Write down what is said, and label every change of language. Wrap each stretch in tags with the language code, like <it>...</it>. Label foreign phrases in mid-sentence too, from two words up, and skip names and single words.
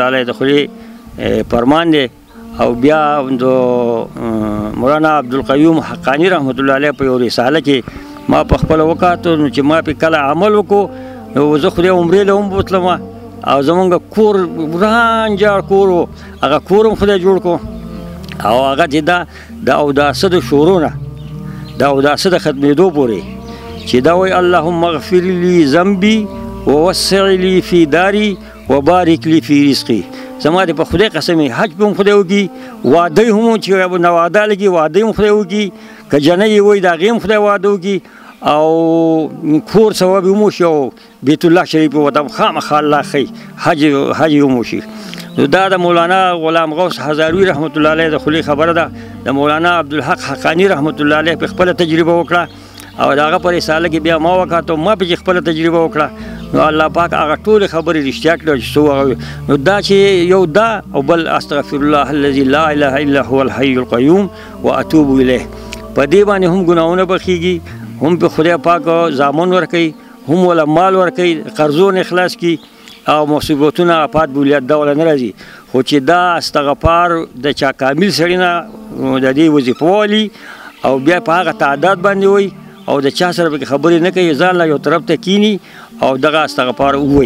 <ps>علیه د خدای فرمان دی او بیا د مولانا عبدالقیوم حقانی</ps> <ar>رحمت الله علیه</ar> <ps>په یو رساله کې ما په خپله وکاتو نو چې ما پې کله عمل وکړو نو زه خدای عمرې له هم بوتلم او زمونږ کور وران جاړ کور و هغه کور هم خدای جوړ کړو او هغه چې د اوداسه د شروع نه د اوداسه د ختمېدو پورې چې دا وایي</ps> <ar>اللهم اغفر لي ذنبي ووسع لي في داري وبارك لي في رزقي</ar> <ps>زما د په خدای قسم حج به هم خدای وکړي واده هم چې نواده لګي واده هم خدای وکړي که جنۍ وي د هغې هم خدای واده وکړي او کور ثواب هم وشي او بیت الله شریف ورته خامخا الله ښي حج هم وشي. نو دا د مولانا غلام غوث هزاروي</ps> <ar>رحمت الله علیه</ar> <ps>د خولې خبره ده. د مولانا عبدالحق حقانی</ps> <ar>رحمت الله علیه</ar> <ps>په خپله تجربه وکړه او د هغه په رساله کې بیا ما وکاته ما پکې خپله تجربه وکړه. نو الله پاک هغه ټولې خبرې رښتیا کړې چې څه هغه. نو دا چې یو دا او بل</ps> <ar>استغفر الله الذي لا اله الا هو الحي القيوم واتوب الیه،</ar> <ps>په دې باندې هم ګناهونه بخیږي، هم په خدای پاک زامن ورکوي، هم ولا مال ورکوي، قرضونه خلاص کی او مصیبتونه آفات بولیت دوله نه راځي. خو چې دا استغفار د چا کامل سړي نه د دې وظیفه والي او بیا په هغه تعداد باندې وي او د چا سره پکې خبرې نه کوي، ځان لا یو طرف ته کینی او دغه استغفار ووایي.</ps>